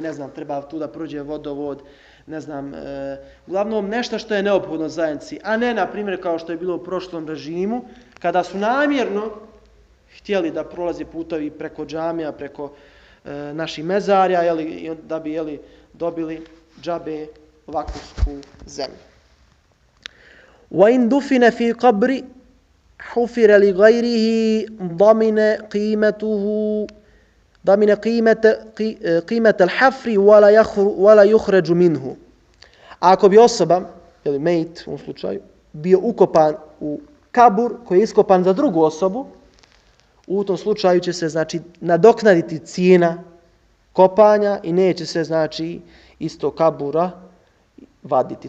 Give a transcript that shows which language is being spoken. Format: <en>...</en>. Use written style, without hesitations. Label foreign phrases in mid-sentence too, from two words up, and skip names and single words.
<bs>Treba tu da prođe vodovod, uglavnom nešto što je neophodno zajednici, a ne, na primjer, kao što je bilo u prošlom režimu, kada su namjerno htjeli da prolaze putovi preko džamija, preko naših mezarja, da bi dobili džabe vakufsku zemlju.</bs> <ar>وَإِنْ دُفِنَ فِي قَبْرِ حُفِرَ لِغَيْرِهِ ضَمِنَ قِيمَةَ الْحَفْرِ وَلَا يُخْرَجُ مِنْهُ.</ar> <bs>Ako bi osoba, mejt u ovom slučaju, bio ukopan u kabur koji je iskopan za drugu osobu, u tom slučaju će se, znači, nadoknaditi cijena kopanja i neće se, znači, isto kabura vaditi.</bs>